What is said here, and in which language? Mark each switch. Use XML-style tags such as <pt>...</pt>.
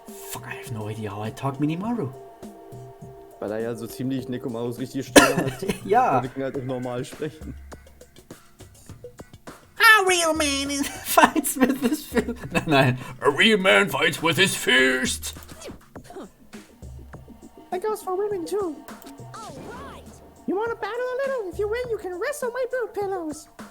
<en>Fuck, I have no idea how I talk Minimaru.</en> <de>Weil er ja so ziemlich Nekomarus richtige Stimme hat. Ja. Wir können halt auch normal sprechen.</de> <en>A real man fights with his fist.</en> <de>Nein.</de> <en>A real man fights with his fist. That goes for women too. Alright! You want to battle a little? If you win, you can rest on my boob pillows.</en>